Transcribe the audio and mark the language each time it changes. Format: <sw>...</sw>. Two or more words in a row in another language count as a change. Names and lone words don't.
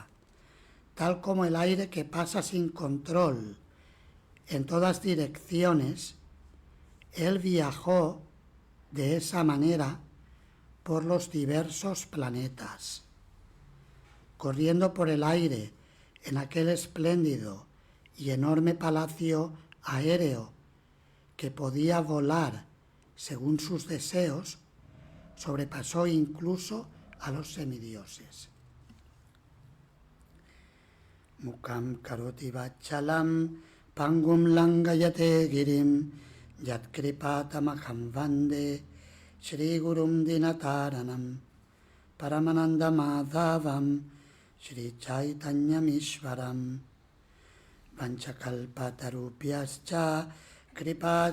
<es>Tal como el aire que pasa sin control en todas direcciones, él viajó de esa manera por los diversos planetas, corriendo por el aire en aquel espléndido y enorme palacio aéreo que podía volar según sus deseos, sobrepasó incluso a los semidioses.</es> <sa>मूकं करोति वाचालं पङ्गुं लङ्घयते गिरिम् यत्कृपातमहं वन्दे श्री गुरुं दीनतारणम् परमानन्द माधवं श्री चैतन्यमीश्वरम् वाञ्छाकल्पतरुभ्यश्च कृपा</sa>